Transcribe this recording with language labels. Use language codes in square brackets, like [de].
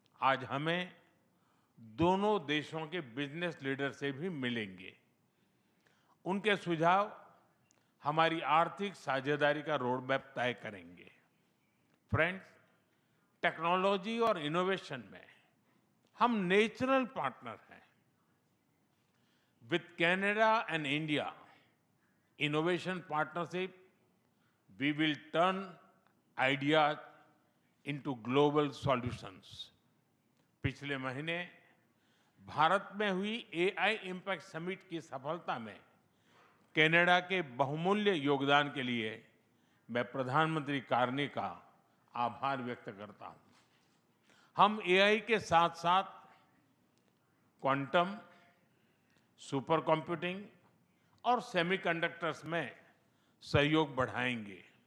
[hi] आज हमें दोनों देशों के बिजनेस लीडर से भी मिलेंगे। उनके सुझाव हमारी आर्थिक साझेदारी का रोड मैप तय करेंगे। फ्रेंड्स, टेक्नोलॉजी और इनोवेशन में हम नेचुरल पार्टनर हैं। [en] With Canada and India innovation partnership we will turn ideas into global solutions. [hi] पिछले महीने भारत में हुई AI इम्पैक्ट समिट की सफलता में कनाडा के बहुमूल्य योगदान के लिए मैं प्रधानमंत्री कार्नी का आभार व्यक्त करता हूं। हम AI के साथ साथ क्वांटम, सुपर कंप्यूटिंग और सेमीकंडक्टर्स में सहयोग बढ़ाएंगे।